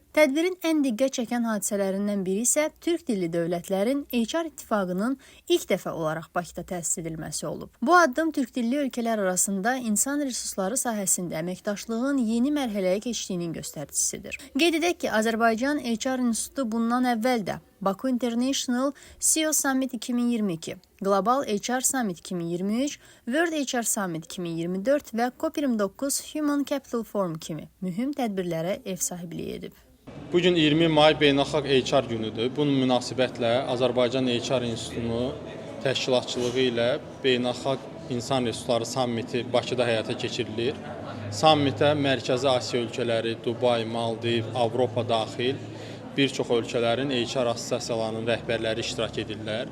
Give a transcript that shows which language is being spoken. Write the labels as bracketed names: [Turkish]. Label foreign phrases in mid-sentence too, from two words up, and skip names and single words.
[Azerbaijani] Tədbirin ən diqqət çəkən hadisələrindən biri isə Türk dilli dövlətlərin HR ittifaqının ilk dəfə olaraq Bakıda təsis edilməsi olub. Bu addım Türk dilli ölkələr arasında insan resursları sahəsində əməkdaşlığın yeni mərhələyə keçdiyinin göstəricisidir. Qeyd edək ki, Azərbaycan HR İnstitutu bundan əvvəl də Baku International CEO Summit 2022, Global HR Summit 2023, World HR Summit 2024 və COP29 Human Capital Forum kimi mühüm tədbirlərə ev sahibliyi edib. Bugün 20 may Beynəlxalq HR günüdür. Bunun münasibətlə Azərbaycan HR İnstitutunun təşkilatçılığı ilə Beynəlxalq İnsan Resursları Sammiti Bakıda həyata keçirilir. Sammitə Mərkəzi Asiya ölkələri, Dubay, Maldiv, Avropa daxil bir çox ölkələrin HR assosiasiyalarının rəhbərləri iştirak edirlər.